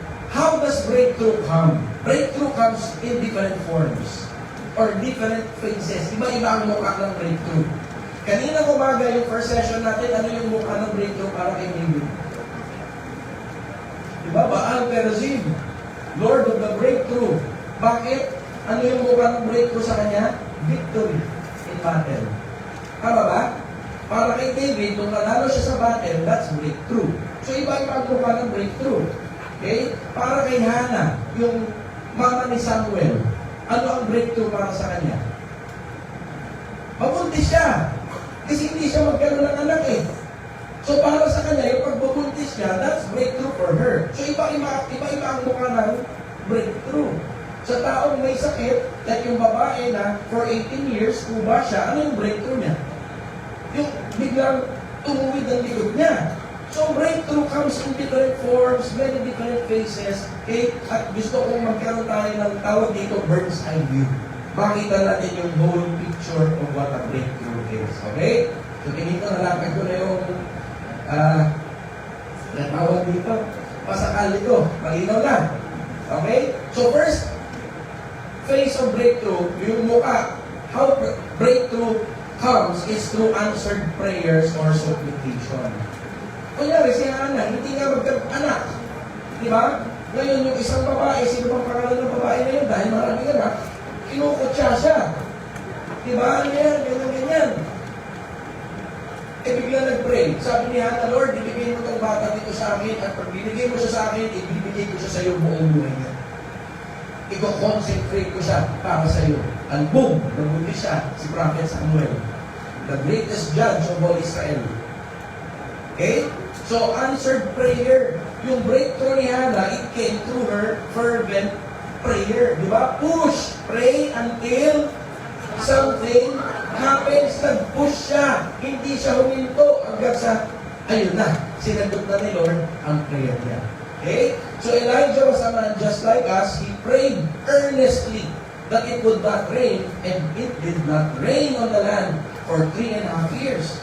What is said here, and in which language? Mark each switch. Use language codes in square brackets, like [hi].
[en] How does breakthrough come? Breakthrough comes in different forms or different phases. [tl] Iba-iba ang mukha ng breakthrough. Kanina umaga yung first session natin, ano yung mukha ng breakthrough para kay David? Diba? Baal Perazim, Lord of the breakthrough. Bakit? Ano yung mukha ng breakthrough sa kanya? Victory in battle. Tama ba? Para kay David, nung nanalo siya sa battle, [en] that's breakthrough. [tl] So iba-iba ang mukha ng breakthrough. Okay? Para kay Hannah, yung mama ni Samuel, ano ang breakthrough para sa kanya? Mabuntis siya. Kasi hindi siya magkaroon ng anak eh. So para sa kanya, yung pagbubuntis niya, [en] that's breakthrough for her. [tl] So iba-iba ang mukha ng breakthrough. Sa taong may sakit, [en] like yung babae na for 18 years, [tl] kuba siya, ano yung breakthrough niya? Yung biglang tumuwid ang likod niya. [en] So breakthrough comes in different forms, many different phases. [tl] Okay? At gusto kong magkaroon tayo ng tawag dito, bird's eye view. Makita natin yung [en] whole picture of what a breakthrough is. Okay? [tl] So tingin ko, nalapag ko na yung natawag dito. Pasakali ko. Malinaw na. Okay? [en] So first phase of breakthrough, [tl] yung mukha, [en] how breakthrough comes is through answered prayers or supplication. [tl] Kunyari, si Hana, hindi nga magkaanak. Di ba? Ngayon, yung isang babae, sino bang pangalan ng babae na yun? Dahil maraming anak, kinukutsa siya. Di ba? Ano yan? Ganyan. Bigla nag-pray. Sabi ni Hana, Lord, ibigay mo itong bata dito sa akin at pag binigay mo siya sa akin, ibibigay ko siya sa iyo buong buhay niya. Iko-concentrate ko siya para sa iyo. [en] And boom! [tl] Nabuntis siya, si Prophet Samuel. [en] The greatest judge of all Israel. Okay? So, answered prayer. Yung breakthrough ni Hannah, it came through her fervent prayer. [tl] Di ba? [en] Push! Pray until something happens. [tl] Nag-push siya. Hindi siya huminto hanggang sa, ayun na, sinagot na ni Lord ang prayer niya. Okay? [en] So Elijah was a man just like us. He prayed earnestly that it would not rain, and it did not rain on the land for 3.5 years.